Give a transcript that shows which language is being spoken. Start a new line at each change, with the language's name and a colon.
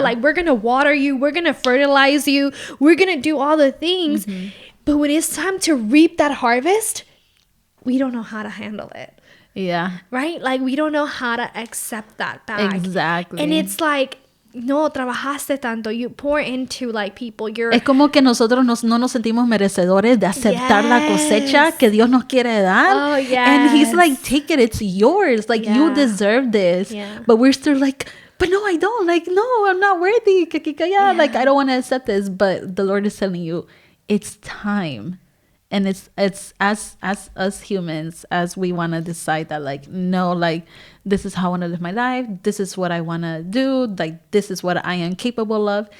English: Like we're gonna water you, we're gonna fertilize you, we're gonna do all the things. But when it's time to reap that harvest, we don't know how to handle it. Yeah. Right? Like we don't know how to accept that back. Exactly. And it's like, no,
Spanish: trabajaste tanto.
English: You pour into like people. You're
Spanish: Es como que nosotros no nos sentimos merecedores de aceptar la cosecha que Dios nos quiere dar.
English: Oh, And He's yes. like, take it, it's yours. Like, you Yeah. deserve this. Yeah. But we're still like, but no, I don't. Like, no, I'm not worthy. Yeah. Like, I don't want to accept this. But the Lord is telling you, it's time. And it's as us humans, as we want to decide that like, no, like this is how I want to live my life, this is what I want to do, like this is what I am capable of.